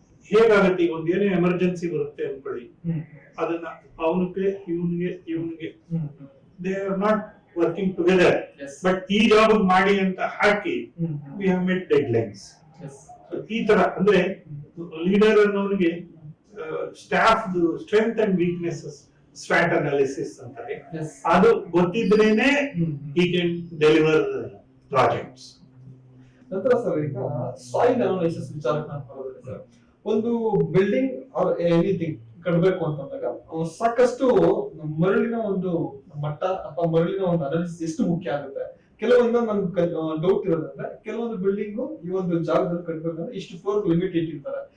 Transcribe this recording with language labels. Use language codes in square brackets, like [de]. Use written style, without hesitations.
[kn] ಹೇಗಾಗತ್ತೆ, ಈಗ ಒಂದ್ ಏನೇ ಎಮರ್ಜೆನ್ಸಿ ಬರುತ್ತೆ ಅನ್ಕೊಳ್ಳಿ, ಅದನ್ನ ಅವನಿಗೆ ಇವನಿಗೆ [en] they are not working together, [kn] but ಈ ಜಾಬ್ ಮಾಡಿ ಅಂತ ಹಾಕಿ [en] We have made deadlines. [kn] ಈ ತರ ಅಂದ್ರೆ leader ಅನ್ನೋನಿಗೆ staff strength and weaknesses ಸ್ವಾಟ್ analysis ಅಂತಾರೆ. ಅದು ಗೊತ್ತಿದ್ರೇನೆ [en] he can deliver projects. [kn] ನಂತರ ಸರ್, ಈಗ ಸಾಯಿಲ್ ಅನಾಲಿಸಿಸ್ ವಿಚಾರಕ್ಕೆ ನಾನು ಬರೋದಿಲ್ಲ ಸರ್. ಒಂದು ಬಿಲ್ಡಿಂಗ್ ಆರ್ ಎನಿಥಿಂಗ್ ಕಟ್ಟಬೇಕು ಅಂತಂದಾಗ ಸಾಕಷ್ಟು ಮರಳಿನ ಒಂದು ಮಟ್ಟ ಅಥವಾ ಮರಳಿನ ಒಂದು ಅನಾಲಿಸಿಸ್ ಎಷ್ಟು ಮುಖ್ಯ ಆಗುತ್ತೆ. ಕೆಲವೊಂದು ನನ್ ಡೌಟ್ ಇರೋದಂದ್ರೆ, ಕೆಲವೊಂದು ಬಿಲ್ಡಿಂಗ್ ಈ ಒಂದು ಜಾಗದಲ್ಲಿ ಕಟ್ಬೇಕಂದ್ರೆ ಇಷ್ಟು ಫ್ಲೋರ್ ಲಿಮಿಟ್ ಇಟ್ಟಿರ್ತಾರೆ.